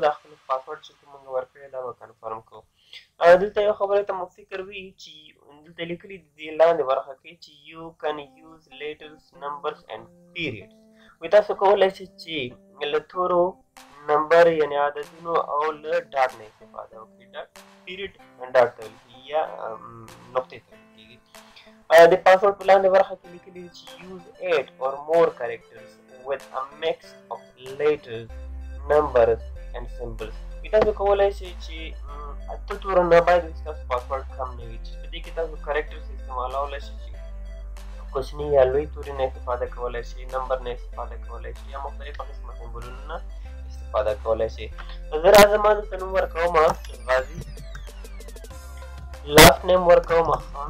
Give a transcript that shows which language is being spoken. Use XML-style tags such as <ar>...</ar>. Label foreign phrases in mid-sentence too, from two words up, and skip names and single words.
<ps>دا خپل پاسورډ چې کوم موږ ورکړی دا به کنفرم کوو. دلته یو خبرې ته مو فکر وي چې دلته لیکلي دي دې لاندې برخه کې چې</ps> <en>you can use letters numbers and periods.</en> <ps>وایي تاسو کولی شئ چې له تورو نمبر یعنې عددونو او له ډاټ نه استفاده وکړئ. ډاټ پیریډ ډاټ ته ویل کېږي یا نقطې ته ویل کېږي. د پاسورډ په لاندې برخه کې لیکلي دي چې</ps> <en>use 8 or more characters with a mix of letters, numbers and symbols.</en> <ps>تاسو کولی شئ چې اته تورو نه باید ستاسو پاسورډ کم نه وي، چې په دې کې تاسو کرکټرز استعمالولی شئ چې کوچني یا لوی توري نه استفاده کولی شئ، نمبر نه استفاده کولی شئ یا مختلفه قسمه سمبولونو نه استفاده کولی شئ. زه راځم دلته نوم ورکوم غازي،</ps> <en>last name</en> <ps>ورکوم خان.</ps>